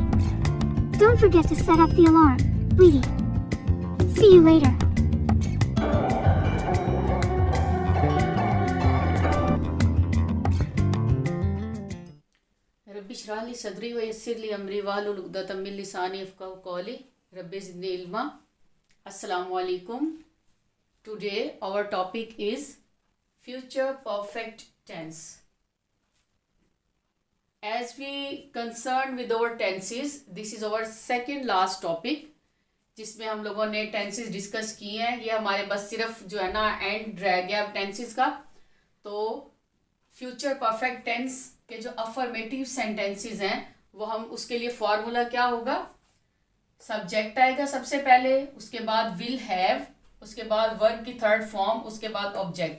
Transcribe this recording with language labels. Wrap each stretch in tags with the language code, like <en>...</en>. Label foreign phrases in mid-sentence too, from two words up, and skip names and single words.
<en>Don't forget to set up the alarm, sweetie. See you later.</en> <ar>رب اشرح لي صدري ويسر لي أمري واحلل عقدة من لساني يفقهوا قولي رب زدني علما. السلام عليكم.</ar> <en>Today our topic is future perfect tense. As we concerned with our tenses, this is our second last topic</en> <ur>جس میں ہم لوگوں نے tenses ڈسکس کیے ہیں. یہ ہمارے بس صرف جو ہے نا اینڈ رہ گیا tenses کا. تو</ur> <en>future perfect tense</en> <ur>کے جو</ur> <en>affirmative sentences</en> <ur>ہیں وہ ہم اس کے لیے فارمولا کیا ہوگا، سبجیکٹ آئے گا سب سے پہلے، اس کے بعد</ur> <en>will have,</en> <ur>اس کے بعد ورب کی</ur> <en>third form,</en> <ur>اس کے بعد آبجیکٹ.</ur>